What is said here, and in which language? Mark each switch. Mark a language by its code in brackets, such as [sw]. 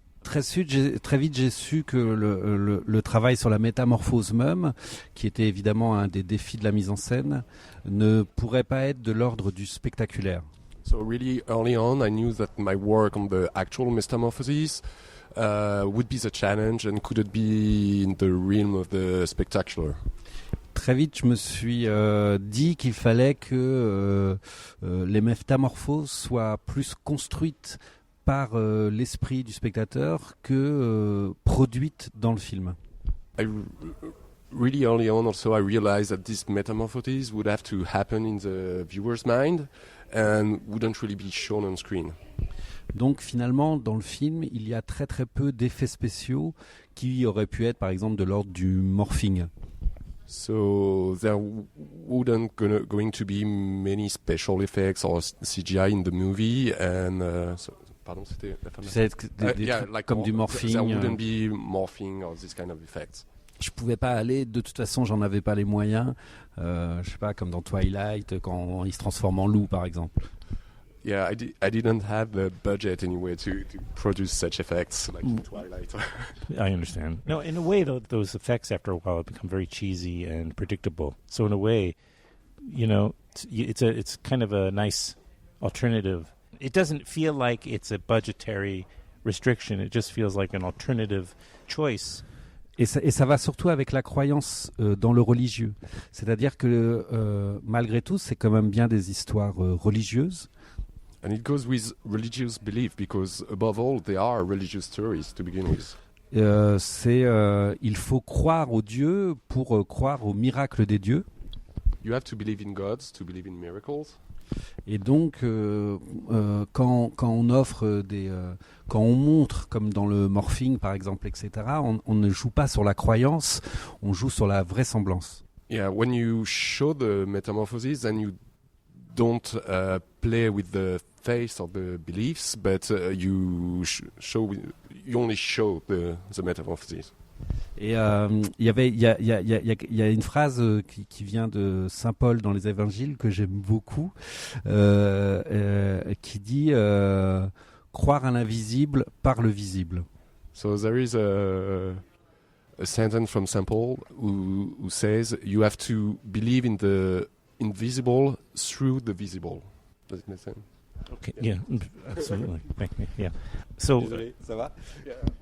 [fr] Très vite, j'ai su que le travail sur la métamorphose même, qui était évidemment un des défis de la mise en scène, ne pourrait pas être de l'ordre du spectaculaire. [en] So really early on, I knew that my work on the actual Metamorphoses would be the challenge and couldn't be in the realm of the spectacular. [fr] Très vite, je me suis dit qu'il fallait que les métamorphoses soient plus construites par l'esprit du spectateur que produite dans le film. [en] Really early on also I realized that these metamorphoses would have to happen in the viewer's mind and wouldn't really be shown on screen. [fr] Donc finalement, dans le film, il y a très très peu d'effets spéciaux qui auraient pu être par exemple de l'ordre du morphing. [en] So there wouldn't going to be many special effects or CGI in the movie and [fr] pardon, c'était la femme. Des trucs comme du morphing. [en] There wouldn't be morphing or this kind of effects. [fr] Je pouvais pas aller, de toute façon, j'en avais pas les moyens. Je sais pas, comme dans Twilight, quand il se transforme en loup, par exemple. [en] Yeah, I didn't have the budget anyway to produce such effects like in Twilight. I understand. No, in a way, though, those effects after a while become very cheesy and predictable. So in a way, you know, it's kind of a nice alternative. It doesn't feel like it's a budgetary restriction. It just feels like an alternative choice. [fr] Et ça va surtout avec la croyance dans le religieux. C'est-à-dire que malgré tout, c'est quand même bien des histoires religieuses. [en] And it goes with religious belief because above all, they are religious stories to begin with. [fr] Il faut croire aux dieux pour croire aux miracles des dieux. [en] You have to believe in gods to believe in miracles. [fr] Et donc, quand on offre quand on montre, comme dans le morphing par exemple, etc., on ne joue pas sur la croyance, on joue sur la vraisemblance. [en] Yeah, when you show the metamorphoses, then you don't play with the face or the beliefs, but you only show the metamorphoses. [fr] Et il y a une phrase qui vient de Saint Paul dans les Évangiles que j'aime beaucoup, qui dit croire à l'invisible par le visible. [en] So there is a sentence from Saint Paul who says you have to believe in the invisible through the visible. Does it make sense? Okay. Yeah, absolutely. Yeah. So. [fr] Désolé, ça va? [en] Yeah.